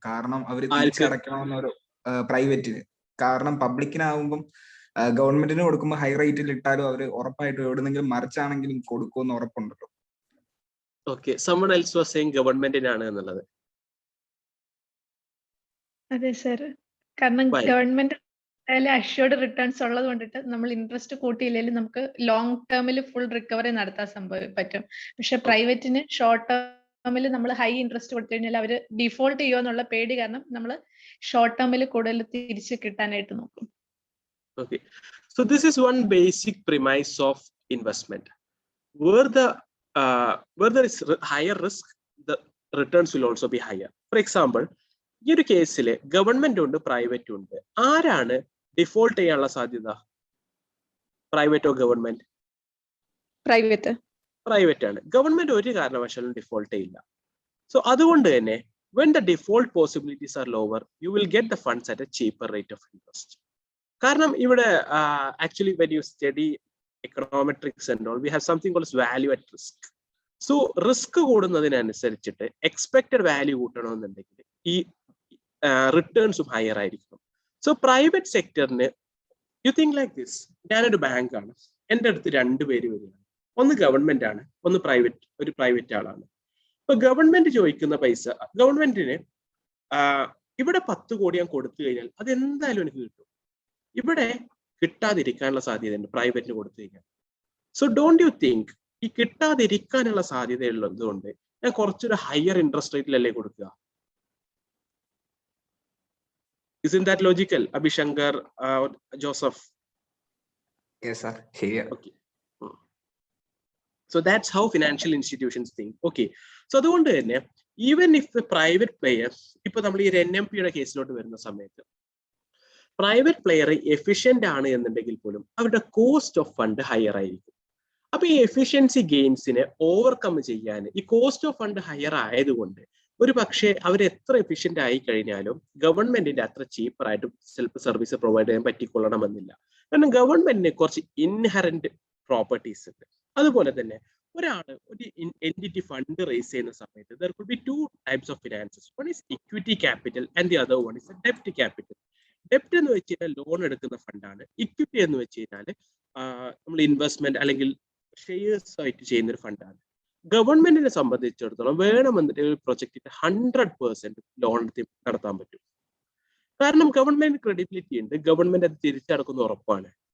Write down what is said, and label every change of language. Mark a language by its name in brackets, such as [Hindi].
[Malayalam] കാരണം അവര് തിരിച്ചടയ്ക്കണമെന്നൊരു പ്രൈവറ്റിന്. കാരണം പബ്ലിക്കിനാവുമ്പം ഗവൺമെന്റിന് കൊടുക്കുമ്പോൾ ഹൈ റേറ്റിൽ ഇട്ടാലും അവര് ഉറപ്പായിട്ടും എവിടെന്നെങ്കിലും മറിച്ചാണെങ്കിലും കൊടുക്കുമെന്ന് ഉറപ്പുണ്ടല്ലോ. [English] okay, someone else was saying [Malayalam] ഗവൺമെന്റിനാണ് എന്നുള്ളത്. അതെ സർ, കാരണം ഗവൺമെന്റ് അഷ്യൂർഡ് റിട്ടേൺസ് ഉള്ളത് കൊണ്ടിട്ട് നമ്മൾ ഇൻട്രസ്റ്റ് കൂട്ടിയില്ലെങ്കിലും നമുക്ക് ലോങ് ടേമിൽ ഫുൾ റിക്കവറി നടത്താൻ പറ്റും. പക്ഷെ പ്രൈവറ്റിന് ഷോർട്ട് ടേമിൽ നമ്മൾ ഹൈ ഇൻട്രസ്റ്റ് കൊടുത്തു കഴിഞ്ഞാൽ അവര് ഡിഫോൾട്ട് ചെയ്യുമോ എന്നുള്ള പേടി കാരണം നമ്മൾ ഷോർട്ട് ടേമിൽ കൂടുതൽ തിരിച്ച് കിട്ടാനായിട്ട് നോക്കും. [English] Okay, so this is one basic premise of investment. Where there is higher risk, the returns will also be higher. For example, [Malayalam] ഈ ഒരു കേസിൽ ഗവൺമെന്റ് ഉണ്ട്, പ്രൈവറ്റ് ഉണ്ട്. ആരാണ് ഡിഫോൾട്ട് ചെയ്യാനുള്ള സാധ്യത? പ്രൈവറ്റോ ഗവൺമെന്റ്? പ്രൈവറ്റ് ആണ്. ഗവൺമെന്റ് ഒരു കാരണവശാലും ഡിഫോൾട്ട് ചെയ്യില്ല. സോ അതുകൊണ്ട് തന്നെ [English] when the default possibilities are lower, you will get the funds at a cheaper rate of interest. [Malayalam] കാരണം ഇവിടെ [English] actually when you study econometrics and all, we have something called value at risk. [Malayalam] So risk കൂടുന്നതിനനുസരിച്ചിട്ട് expected value കൂട്ടണമെന്നുണ്ടെങ്കിൽ ഈ റിട്ടേൺസും higher ആയിരിക്കും. So private സെക്ടറിന് [English] you think like this, [Malayalam] ഞാനൊരു ബാങ്കാണ്, എൻ്റെ അടുത്ത് 2 പേര് വരികയാണ്. ഒന്ന് ഗവൺമെന്റ് ആണ്, ഒന്ന് ഒരു പ്രൈവറ്റ് ആളാണ്. ഇപ്പൊ ഗവൺമെന്റ് ചോദിക്കുന്ന പൈസ, ഗവൺമെന്റിന് ഇവിടെ 10 കോടി ഞാൻ കൊടുത്തു കഴിഞ്ഞാൽ അത് എന്തായാലും എനിക്ക് കിട്ടും. ഇവിടെ കിട്ടാതിരിക്കാനുള്ള സാധ്യതയുണ്ട് പ്രൈവറ്റിന് കൊടുത്തു കഴിഞ്ഞാൽ. സോ [English] don't you think [Malayalam] ഈ കിട്ടാതിരിക്കാനുള്ള സാധ്യതയുള്ളത് കൊണ്ട് ഞാൻ കുറച്ചൊരു ഹയർ ഇൻട്രസ്റ്റ് റേറ്റിലല്ലേ കൊടുക്കുക? [English] Isn't that logical, Abhishankar, Joseph? Yes, sir. [Malayalam] ശരിയാ. [English] Okay. So that's how financial institutions think. Okay. [Malayalam] So അതുകൊണ്ട് തന്നെ [English] even if the private player, [Malayalam] ഇപ്പൊ നമ്മൾ ഈ NMPയുടെ കേസിലോട്ട് വരുന്ന സമയത്ത് പ്രൈവറ്റ് പ്ലെയർ എഫിഷ്യന്റ് ആണ് എന്നുണ്ടെങ്കിൽ പോലും അവരുടെ കോസ്റ്റ് ഓഫ് ഫണ്ട് ഹയർ ആയിരിക്കും. അപ്പൊ ഈ എഫിഷ്യൻസി ഗെയിൻസിനെ ഓവർകം ചെയ്യാൻ ഈ കോസ്റ്റ് ഓഫ് ഫണ്ട് ഹയർ ആയതുകൊണ്ട് ഒരു പക്ഷേ അവർ എത്ര എഫിഷ്യന്റ് ആയി കഴിഞ്ഞാലും ഗവൺമെന്റിന്റെ അത്ര ചീപ്പറായിട്ട് ചിലപ്പോൾ സർവീസ് പ്രൊവൈഡ് ചെയ്യാൻ പറ്റിക്കൊള്ളണമെന്നില്ല. കാരണം ഗവൺമെന്റിന് കുറച്ച് ഇൻഹറന്റ് പ്രോപ്പർട്ടീസ് ഉണ്ട്. അതുപോലെ തന്നെ ഒരാള് ഒരു എൻറ്റിറ്റി ഫണ്ട് റേസ് ചെയ്യുന്ന സമയത്ത് [English] there could be 2 types of finances. One is equity capital and the other one is a debt capital. [Malayalam] ഡെപ്റ്റ് എന്ന് വെച്ച് കഴിഞ്ഞാൽ ലോൺ എടുക്കുന്ന ഫണ്ടാണ്. ഇക്വിറ്റി എന്ന് വെച്ച് കഴിഞ്ഞാൽ നമ്മൾ ഇൻവെസ്റ്റ്മെന്റ് അല്ലെങ്കിൽ ഷെയർസ് ആയിട്ട് ചെയ്യുന്ന ഒരു ഫണ്ടാണ്. ഗവൺമെന്റിനെ സംബന്ധിച്ചിടത്തോളം വേണമെന്നിട്ട് ഒരു പ്രൊജക്റ്റിന്റെ 100% ലോൺ നടത്താൻ പറ്റും. കാരണം ഗവൺമെന്റ് ക്രെഡിബിലിറ്റി ഉണ്ട്, ഗവൺമെന്റ് അത് തിരിച്ചടക്കുന്ന ഉറപ്പാണ്.